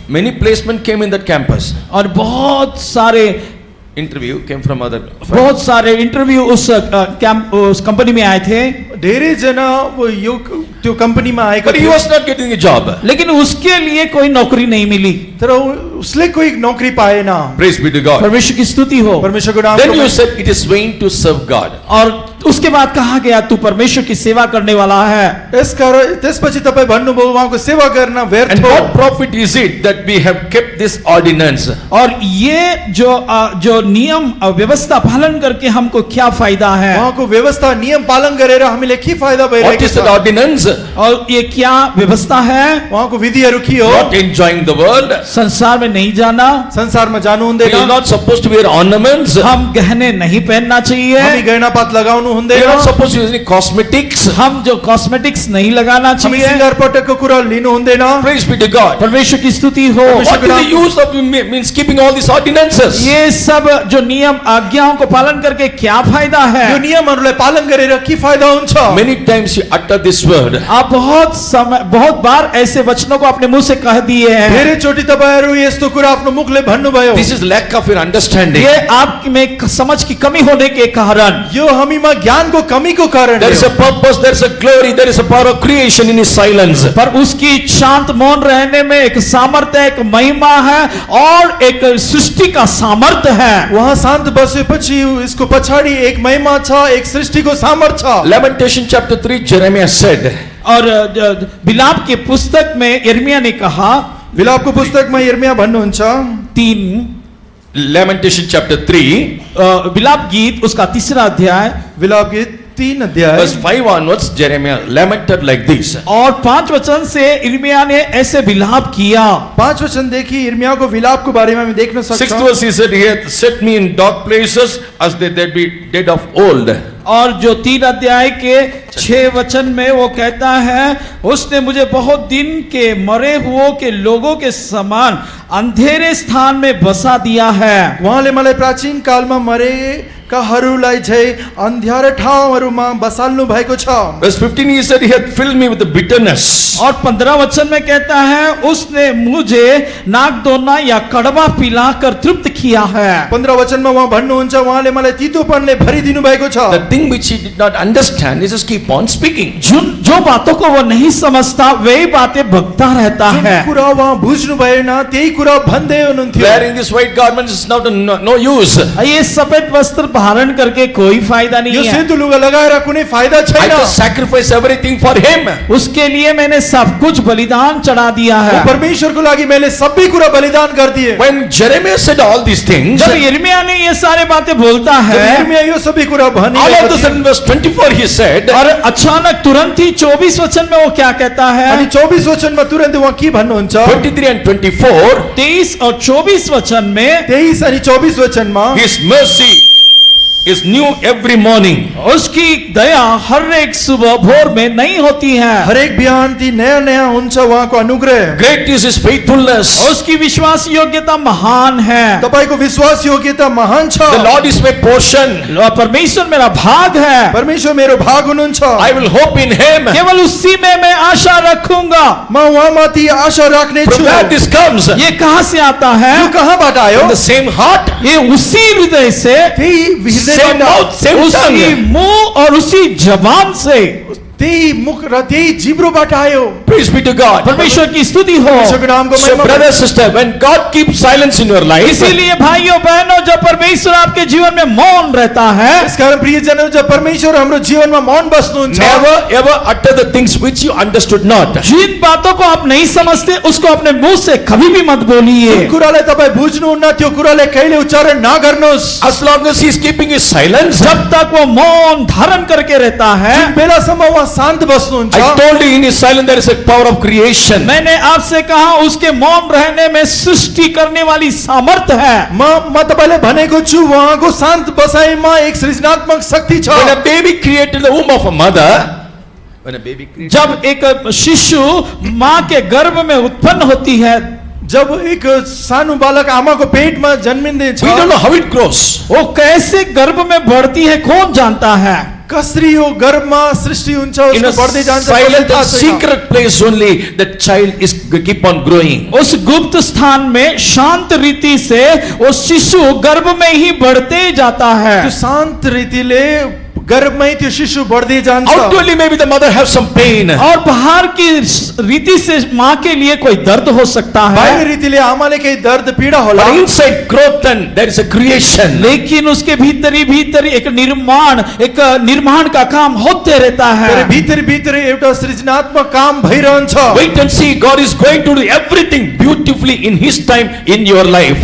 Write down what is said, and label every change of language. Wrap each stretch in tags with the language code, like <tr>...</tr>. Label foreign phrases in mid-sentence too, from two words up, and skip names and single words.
<en>many placement came in that campus.</en> <hi>और बहुत सारे</hi> <en>Interview came from other.</en> <hi>बहुत सारे इंटरव्यू उस कंपनी में आए थे,</hi> <ne>धेरै जना वो यो त्यो कम्पनीमा आएको</ne> <en>But he</en> <ne>थियो,</ne> <en>was not getting a job.</en> <hi>लेकिन उसके लिए कोई नौकरी नहीं मिली।</hi> <ne>तर उसले कोही नौकरी पाएन।</ne> <en>Praise be to God.</en> <hi>परमेश्वर की स्तुति हो।</hi> <ne>परमेश्वरको</ne> <en>Then</en> <ne>नामको</ne> <en>you</en> <ne>महिमा।</ne> <en>said it is vain to serve God.</en> <hi>और उसके बाद कहा गया तू परमेश्वर की सेवा करने वाला है।</hi> <ne>यसकारण त्यसपछि तपाईँ भन्नुभयो उहाँको सेवा गर्न व्यर्थ</ne> <en>And</en> <ne>हो।</ne> <en>what profit is it that we have kept this ordinance?</en> <hi>और ये जो नियम व्यवस्था पालन करके हमको क्या फायदा है?</hi> <ne>उहाँको व्यवस्था नियम पालन गरेर हामीले के फाइदा</ne> <en>What</en> <ne>भइरहेको</ne> <en>is that</en> <ne>छ?</ne> <en>ordinance?</en> <hi>और ये क्या व्यवस्था है?</hi> <ne>उहाँको विधिहरू के हो?</ne> <en>Not enjoying the world.</en> <hi>संसार में नहीं जाना,</hi> <ne>संसारमा जानु</ne> <en>We are</en> <ne>हुँदैन,</ne> <en>not supposed to wear ornaments. We</en> <hi>हम गहने नहीं पहनना</hi> <ne>हामी</ne> <hi>चाहिए,</hi> <ne>गहनापात लगाउनु</ne> <en>are</en> <ne>हुँदैन,</ne> <en>not supposed to use any cosmetics.</en> <hi>हम जो कॉस्मेटिक्स नहीं लगाना</hi> <ne>हामी</ne> <hi>चाहिए।</hi> <ne>सिंगार पटकको कुरा लिनु हुँदैन।</ne> <en>Praise be to God.</en> <hi>परमेश्वर की स्तुति हो।</hi> <en>What is the use of means keeping all these ordinances?</en> <hi>ये सब जो नियम आज्ञाओं को पालन करके क्या फायदा है?</hi> <ne>यो नियमहरूलाई पालन गरेर के फाइदा हुन्छ?</ne> <en>Many times you utter this word.</en> <hi>आप बहुत बार ऐसे वचनों को अपने मुंह से कह दिए हैं।</hi> <ne>धेरैचोटि तपाईँहरू यस्तो कुरा आफ्नो मुखले भन्नुभयो।</ne> <en>This is lack of your understanding.</en> <hi>ये आप में समझ की कमी होने के कारण,</hi> <ne>यो हामीमा ज्ञानको कमीको कारण</ne> <en>There is a purpose, there is a glory, there is a power of creation in his silence.</en> <hi>पर उसकी शांत मौन रहने में एक सामर्थ्य, एक महिमा है और एक सृष्टि का सामर्थ्य है।</hi> <ne>उहाँ शान्त बसेपछि यसको पछाडि एक महिमा छ, एक सृष्टिको सामर्थ छ।</ne> <en>Lamentation chapter 3, Jeremiah said,</en> <hi>और बिलाप की पुस्तक में यिर्मयाह ने कहा,</hi> <ne>विलापको पुस्तकमा यिर्मयाह भन्नुहुन्छ 3</ne> <en>Lamentation chapter 3,</en> <hi>विलाप गीत उसका 3रा अध्याय</hi> <ne>विलाप गीत 3 अध्याय</ne> <en>verse 5 onwards, Jeremiah lamented like this.</en> <hi>और 5 वचन से यिर्मयाह ने ऐसे विलाप किया।</hi> <ne>5 वचनदेखि यिर्मयाहको विलापको बारेमा हामी देख्न</ne> <en>6th</en> <ne>सक्छौं।</ne> <en>verse he said, he hath set me in dark places as they be dead of old.</en> <hi>और जो 3 अध्याय के 6 वचन में वो कहता है, उसने मुझे बहुत दिन के मरे हुओं के लोगों के समान अंधेरे स्थान में बसा दिया है।</hi> <ne>उहाँले मलाई प्राचीन कालमा मरेकाहरूलाई झै अन्ध्यारो ठाउँहरूमा बसाल्नु भएको छ।</ne> <en>Verse 15 he said, he hath filled me with the bitterness.</en> <hi>और 15 वचन में कहता है, उसने मुझे नाकदोना या कड़वा पिलाकर तृप्त किया है।</hi> <ne>15 वचनमा उहाँ भन्नुहुन्छ उहाँले मलाई तीतोपनले भरिदिनु भएको छ।</ne> <en>The thing which he did not understand, he just keep on speaking.</en> <hi>जो बातों को वो नहीं समझता वही बातें बकता रहता</hi> <ne>जुन</ne> <hi>है।</hi> <ne>कुरा उहाँ बुझ्नु भएन त्यही कुरा भन्दै हुनुहुन्थ्यो।</ne> <en>Wearing this white garment is now no use.</en> <hi>ये सफेद वस्त्र धारण करके कोई फायदा</hi> <ne>यो</ne> <hi>नहीं है।</hi> <ne>सेतो लुगा लगाएर कुनै फाइदा</ne> <en>I</en> <ne>छैन।</ne> <en>just sacrifice everything for him.</en> <hi>उसके लिए मैंने सब कुछ बलिदान चढ़ा दिया है।</hi> <ne>परमेश्वरको लागि मैले सबै कुरा बलिदान गरिदिए।</ne> <en>When Jeremiah said all these things,</en> <hi>जब यिर्मयाह ने ये सारे बातें बोलता</hi> <ne>जब</ne> <hi>है,</hi> <ne>यिर्मयाह यो सबै कुरा</ne> <en>all of a</en> <ne>भनिरहेको थियो,</ne> <en>sudden verse 24 he said,</en> <hi>और अचानक तुरंत ही 24 वचन में वो क्या कहता है?</hi> <ne>अनि 24 वचनमा तुरन्त उहाँ के भन्नुहुन्छ?</ne> <en>23 and 24,</en> <hi>23 और 24 वचन में</hi> <ne>23 अनि 24 वचनमा</ne> <en>his mercy is new every morning.</en> <hi>उसकी दया हर एक सुबह भोर में नई होती है।</hi> <ne>हरेक बिहान ती नयाँ नयाँ हुन्छ उहाँको अनुग्रह।</ne> <en>Great is his faithfulness.</en> <hi>उसकी विश्वास योग्यता महान है।</hi> <ne>तपाईको विश्वास योग्यता महान छ।</ne> <en>The Lord is my portion.</en> <hi>परमेश्वर मेरा भाग है,</hi> <ne>परमेश्वर मेरो भाग हुनुहुन्छ।</ne> <en>I will hope in him.</en> <hi>केवल उसी में मैं आशा रखूंगा।</hi> <ne>म उहाँमाथि आशा राख्ने छु।</ne> <en>From where this comes?</en> <hi>ये कहाँ से आता है?</hi> <ne>यो कहाँबाट आयो?</ne> <en>From the same heart,</en> <hi>ये उसी हृदय से,</hi> <ne>त्यही</ne> <en>same mouth,</en> <ne>हृदयबाट,</ne> <en>same</en> <hi>उसी</hi> <en>tongue.</en> <hi>मुंह और उसी जबान से</hi> <ne>त्यही मुख र त्यही जिब्रोबाट आयो।</ne> <en>Praise be to God.</en> <hi>परमेश्वर की स्तुति हो।</hi> <ne>परमेश्वरको नामको</ne> <en>So</en> <ne>महिमा</ne> <en>brother, sister, when God keeps silence in your life,</en> <hi>इसीलिए भाइयों बहनों, जब परमेश्वर आपके जीवन में मौन रहता है,</hi> <ne>यसकारण प्रियजनहरू जब परमेश्वर हाम्रो जीवनमा मौन बस्नुहुन्छ,</ne> <en>never ever utter the things which you understood not.</en> <hi>जिन बातों को आप नहीं समझते उसको अपने मुंह से कभी भी मत बोलिए।</hi> <ne>जुन कुरालाई तपाईँ बुझ्नुहुन्न त्यो कुरालाई कहिले उच्चारण नगर्नुहोस्।</ne> <en>As long as he is keeping his silence,</en> <hi>जब तक वो मौन धारण करके रहता है,</hi> <ne>जुन बेलासम्म उहाँ शान्त बस्नुहुन्छ,</ne> <en>I told you in his silence there is a power of creation.</en> <hi>मैंने आपसे कहा उसके मौन रहने में सृष्टि करने वाली सामर्थ्य है।</hi> <ne>म तपाईलाई भनेको छु उहाँको शान्त बसाइमा एक सृजनात्मक शक्ति छ।</ne> <en>When a baby created in the womb of a mother, when a baby created,</en> <hi>जब एक शिशु माँ के गर्भ में उत्पन्न होती है,</hi> <ne>जब एक सानो बालक आमाको पेटमा जन्मिँदैछ,</ne> <en>we don't know how it grows.</en> <hi>वो कैसे गर्भ में बढ़ती है कौन जानता है?</hi> <ne>कसरी यो गर्भमा सृष्टि हुन्छ,</ne> <en>In a</en> <ne>उसको बढ्दै जान्छ,</ne> <en>silent</en> <ne>कसैलाई थाहा</ne> <en>and</en> <ne>छैन।</ne> <en>secret place only, the child is keep on growing.</en> <hi>उस गुप्त स्थान में शांत रीति से वो शिशु गर्भ में ही बढ़ते जाता है।</hi> <ne>त्यो शान्त रीतिले गर्भमै त्यो शिशु बढ्दै जान्छ</ne> <en>Outwardly maybe the mother has some pain.</en> <hi>और बाहर की रीति से माँ के लिए कोई दर्द हो सकता</hi> <ne>बाहिर</ne> <hi>है,</hi> <ne>रीतिले आमाले केही दर्द पीडा होला</ne> <en>But inside growth and there is a creation.</en> <hi>लेकिन उसके भीतर एक निर्माण का काम होते रहता</hi> <ne>तर</ne> <hi>है।</hi> <ne>भित्री भित्री एउटा सृजनात्मक काम भइरहन्छ</ne> <en>Wait and see, God is going to do everything beautifully in His time in your life.</en>